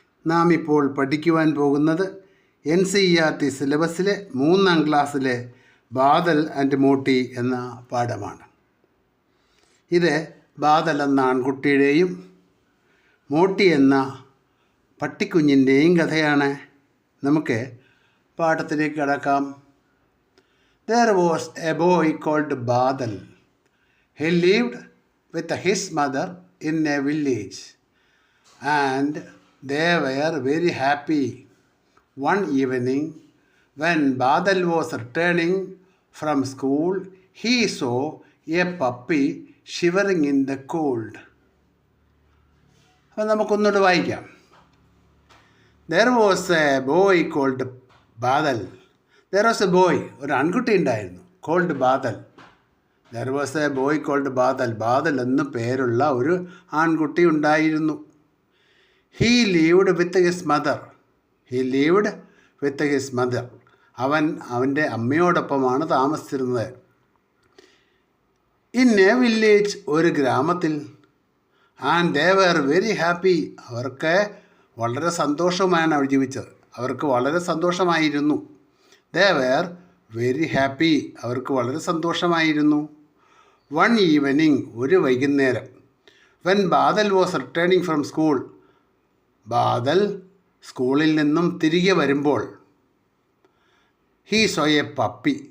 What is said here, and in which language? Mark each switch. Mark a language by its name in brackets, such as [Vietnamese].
[Malayalam] നാം ഇപ്പോൾ പഠിക്കുവാൻ പോകുന്നത് NCERT സിലബസിലെ 3ാം ക്ലാസ്സിലെ ബാദൽ ആൻഡ് മോട്ടി എന്ന പാഠമാണ്. ഇത് ബാദൽ എന്ന ആൺകുട്ടിയുടെയും മോട്ടി എന്ന പട്ടിക്കുഞ്ഞിൻ്റെയും കഥയാണ്. നമുക്ക് പാഠത്തിലേക്ക് കടക്കാം. [English] There was a boy called Badal. He lived with his mother in a village, and they were very happy. One evening, when Badal was returning from school, he saw a puppy shivering in the cold. [Malayalam] അപ്പോൾ നമുക്കൊന്നുകൂടെ വായിക്കാം. [English] There was a boy called Badal. There was a boy, [Malayalam] ഒരു ആൺകുട്ടി ഉണ്ടായിരുന്നു, [English] called Badal. There was a boy called Badal. [Malayalam] Badal എന്ന് പേരുള്ള ഒരു ആൺകുട്ടി ഉണ്ടായിരുന്നു. [English] He lived with his mother. He lived with his mother. [Malayalam] അവൻ്റെ അമ്മയോടൊപ്പമാണ് താമസിച്ചിരുന്നത്. [English] In a village, [Malayalam] ഒരു ഗ്രാമത്തിൽ. [English] And they were very happy. [Malayalam] അവർക്ക് വളരെ സന്തോഷമാണ് അവർ ജീവിച്ചത്. അവർക്ക് വളരെ സന്തോഷമായിരുന്നു. [English] They were very happy. [Malayalam] അവർക്ക് വളരെ സന്തോഷമായിരുന്നു. [English] One evening, [Malayalam] ഒരു വൈകുന്നേരം. [English] When Badal was returning from school, [Malayalam] Badal സ്കൂളിൽ നിന്നും തിരികെ വരുമ്പോൾ, [English] he saw a puppy.